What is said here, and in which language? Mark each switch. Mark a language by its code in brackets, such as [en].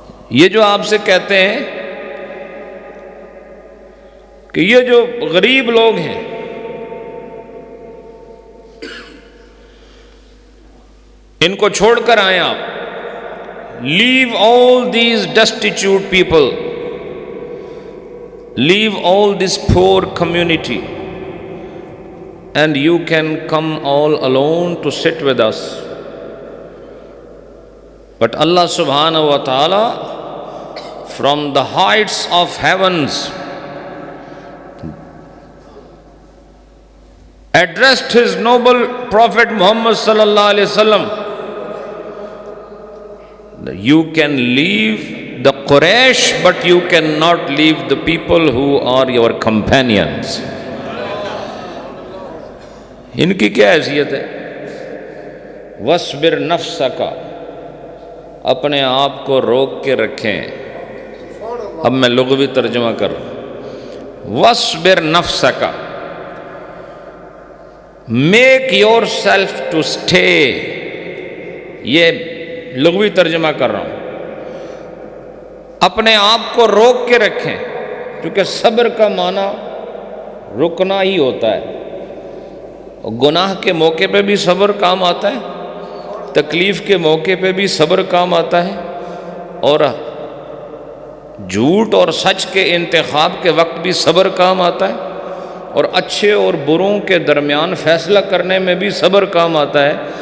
[ur] یہ جو آپ سے کہتے ہیں کہ یہ جو غریب لوگ ہیں، ان کو چھوڑ کر آئیں آپ. [en] Leave all these destitute people, leave all this poor community, and you can come all alone to sit with us. But Allah subhanahu wa ta'ala from the heights of heavens addressed his noble Prophet Muhammad sallallahu alaihi wasallam. You can leave the Quraysh, but you cannot leave the people who are your companions. [ur] ان کی کیا حیثیت ہے؟ [ar] وَاصْبِرْ نَفْسَكَ، [ur] اپنے آپ کو روک کے رکھیں. اب میں لغوی ترجمہ کر رہا ہوں. [ar] وَاصْبِرْ نَفْسَكَ، [en] make yourself to stay. [ur] یہ لغوی ترجمہ کر رہا ہوں. اپنے آپ کو روک کے رکھیں، کیونکہ صبر کا معنی رکنا ہی ہوتا ہے. گناہ کے موقع پہ بھی صبر کام آتا ہے، تکلیف کے موقع پہ بھی صبر کام آتا ہے، اور جھوٹ اور سچ کے انتخاب کے وقت بھی صبر کام آتا ہے، اور اچھے اور بروں کے درمیان فیصلہ کرنے میں بھی صبر کام آتا ہے.